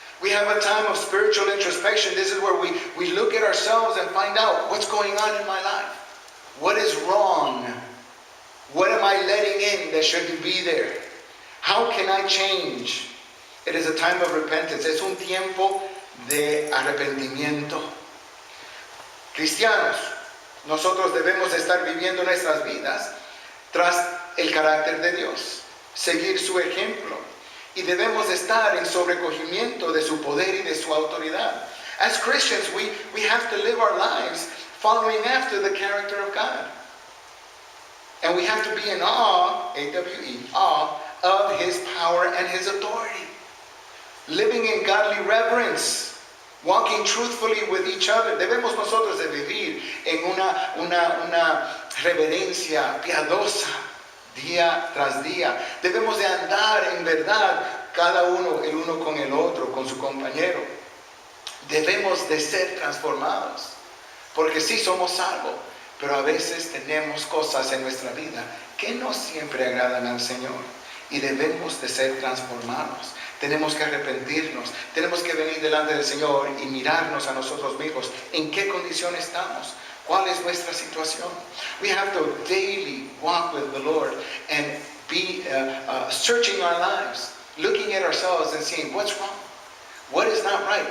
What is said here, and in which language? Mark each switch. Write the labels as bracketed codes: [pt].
[en] We have a time of spiritual introspection. This is where we look at ourselves and find out what's going on in my life. What is wrong? What am I letting in that shouldn't be there? How can I change? It is a time of repentance. [es] Es un tiempo de arrepentimiento. Cristianos, nosotros debemos estar viviendo nuestras vidas tras el carácter de Dios, seguir su ejemplo, y debemos estar en sobrecogimiento de su poder y de su autoridad. [en] As Christians, we have to live our lives following after the character of God. And we have to be in awe, A-W-E, awe of his power and his authority. Living in godly reverence, walking truthfully with each other. [es] Debemos nosotros de vivir en una reverencia piadosa día tras día. Debemos de andar en verdad cada uno, el uno con el otro, con su compañero. Debemos de ser transformados. Porque sí somos salvos, pero a veces tenemos cosas en nuestra vida que no siempre agradan al Señor. Y debemos de ser transformados. Tenemos que arrepentirnos. Tenemos que venir delante del Señor y mirarnos a nosotros mismos. ¿En qué condición estamos? ¿Cuál es nuestra situación? [en] We have to daily walk with the Lord and be searching our lives, looking at ourselves and seeing what's wrong. What is not right?